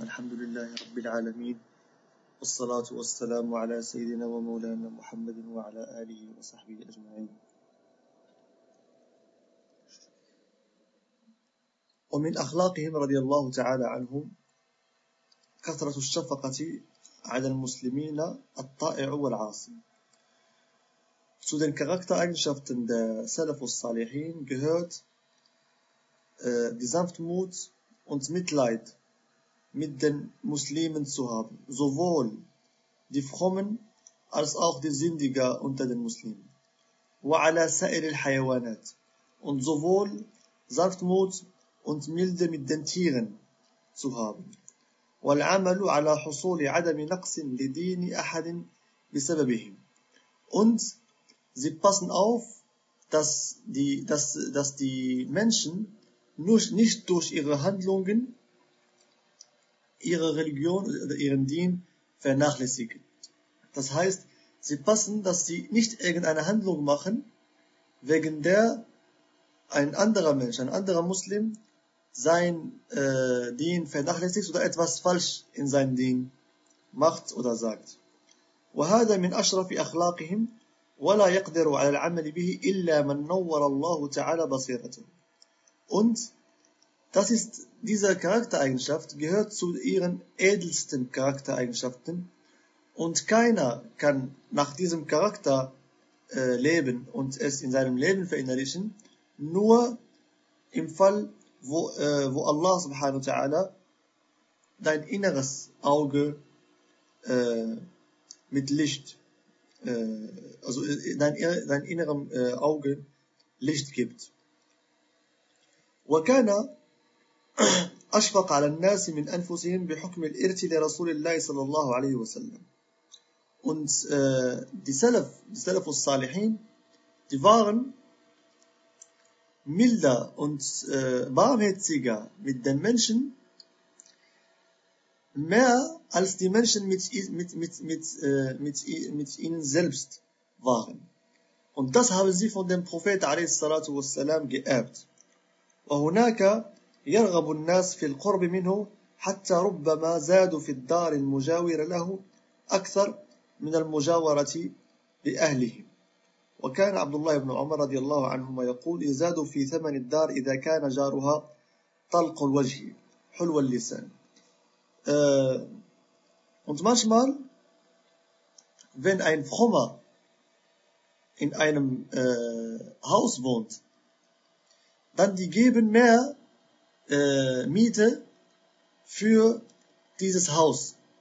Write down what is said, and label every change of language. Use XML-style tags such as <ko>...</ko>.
<ar>الحمد لله رب العالمين، والصلاة والسلام على سيدنا ومولانا محمد وعلى آله وصحبه أجمعين. ومن أخلاقهم رضي الله تعالى عنهم كثرة الشفقة على المسلمين الطائع والعاصي.</ar> <de>Zu den Charaktereigenschaften der Salaf al-Salihin gehört die Sanftmut und Mitleid mit den Muslimen zu haben, sowohl die Frommen als auch die Sündiger unter den Muslimen.</de> <ar>وعلى سائر الحيوانات,</ar> <de>und sowohl Sanftmut und Milde mit den Tieren zu haben.</de> <ar>والعمل على حصول عدم نقص لدين أحد بسببهم,</ar> <de>und sie passen auf, dass die Menschen nicht durch ihre Handlungen ihre Religion oder ihren Dien vernachlässigen. Das heißt, sie passen, dass sie nicht irgendeine Handlung machen, wegen der ein anderer Mensch, ein anderer Muslim, sein Dien vernachlässigt oder etwas falsch in seinem Dien macht oder sagt.</de> <ar>وهذا من أشرف أخلاقهم ولا يقدر على العمل به إلا من نور الله تعالى بصيرته.</ar> <de>Und das ist, diese Charaktereigenschaft gehört zu ihren edelsten Charaktereigenschaften, und keiner kann nach diesem Charakter leben und es in seinem Leben verinnerlichen, nur im Fall, wo Allah subhanahu wa ta'ala dein inneres Auge mit Licht, also dein innerem Auge Licht gibt.</de> <ar>وكان أشفق على الناس من أنفسهم بحكم الإرث لرسول الله صلى الله عليه وسلم.</ar> <de>Und die Salaf al-Salihin, die waren milder und barmherziger mit den Menschen, mehr als die Menschen mit ihnen selbst waren. Und das haben sie von dem Propheten</de> <ar>عليه الصلاة والسلام</ar> <de>geerbt.</de> <ar>وهناك يرغب الناس في القرب منه حتى ربما زادوا في الدار المجاورة له أكثر من المجاورة لأهلهم. وكان عبد الله بن عمر رضي الله عنهما يقول: يزاد في ثمن الدار إذا كان جارها طلق الوجه حلو اللسان.</ar> <de>Und manchmal, wenn ein Frommer in einem Haus wohnt, dann die geben mehr Miete für dieses Haus.</de>